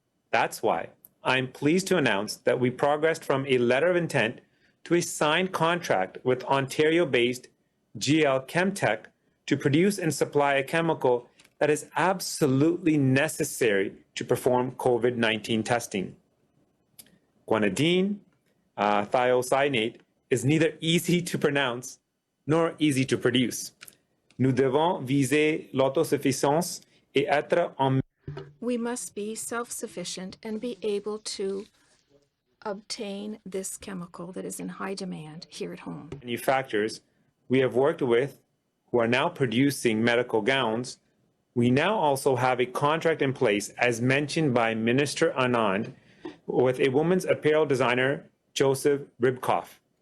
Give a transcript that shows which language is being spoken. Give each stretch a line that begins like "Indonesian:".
English: That's why I'm pleased to announce that we progressed from a letter of intent to a signed contract with Ontario-based GL Chemtech to produce and supply a chemical that is absolutely necessary to perform COVID-19 testing. Guanidine thiocyanate is neither easy to pronounce nor easy to produce.
French: Nous devons viser l'autosuffisance et être en.
English: We must be self-sufficient and be able to obtain this chemical that is in high demand here at home. Manufacturers we have worked with who are now producing medical gowns. We now also have a contract in place, as mentioned by Minister Anand, with a women's apparel designer, Joseph Ribkoff.